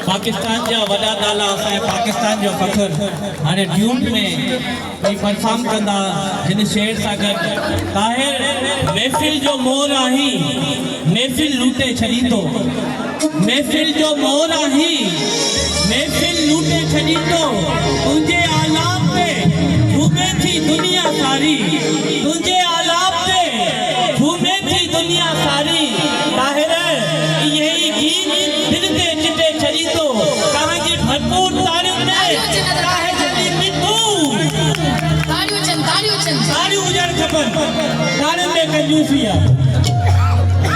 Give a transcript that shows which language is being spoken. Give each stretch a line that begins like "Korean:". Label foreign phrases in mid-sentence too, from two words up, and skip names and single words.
Sindhi: पाकिस्तान जा वॾा नाला असांजे पाकिस्तान जो फ़ख्रु हाणे ड्यूट में परफॉर्म कंदा हिन शेर सां गॾु। ताहिर महफ़िल जो मोर आहीं, महफ़िल लूटे छॾींदो, महफ़िल जो मोर आहीं, महफ़िल लूटे छॾींदो। तुंहिंजे आलाप पे झूमे थी दुनिया सारी, तुंहिंजे आलाप पे झूमे थी दुनिया सारी। ताहिर यही गीत दिल ते चिटे छॾींदो। तव्हांजी भरपूर ताड़ियुनि में ताहिर जॾहिं मिठू ताड़ियूं हुजणु खपनि। ताड़ियुनि में कंजूसी आहे।